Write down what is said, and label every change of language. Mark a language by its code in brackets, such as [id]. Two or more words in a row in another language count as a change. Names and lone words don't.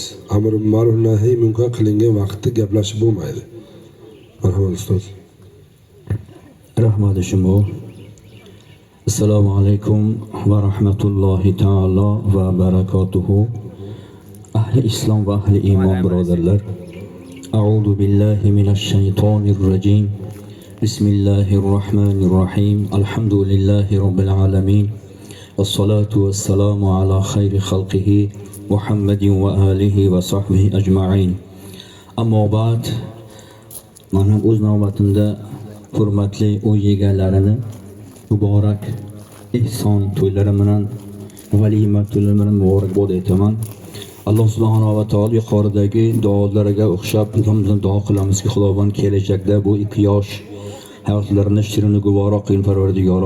[uz] Amr ma'ruf, nahiy munkar qilingan vaqtda gaplashib bo'lmaydi. Marhamat ustoz. Rahmat Shimol. [ar] السلام عليكم ورحمة الله تعالى وبركاته. [uz] Ahli islom va ahli iymon birodarlar. [ar] أعوذ بالله من الشيطان الرجيم. بسم الله الرحمن الرحيم. الحمد لله رب العالمين والصلاة والسلام على خير خلقه محمد وآله وصحبه أجمعين. [uz] Ammo ba'd, mana o'z navbatimda hurmatli uy egalarini muborak ihson to'ylari bilan, valima to'ylari bilan muborakbod etaman. Alloh [ar] سبحانه وتعالى [uz] yuqoridagi duolarga o'xshab bizdan duo qilamizki, Xudovan kelajakda bu ikki yosh hayotlarini shirin guvoro qilin Parvardigoro.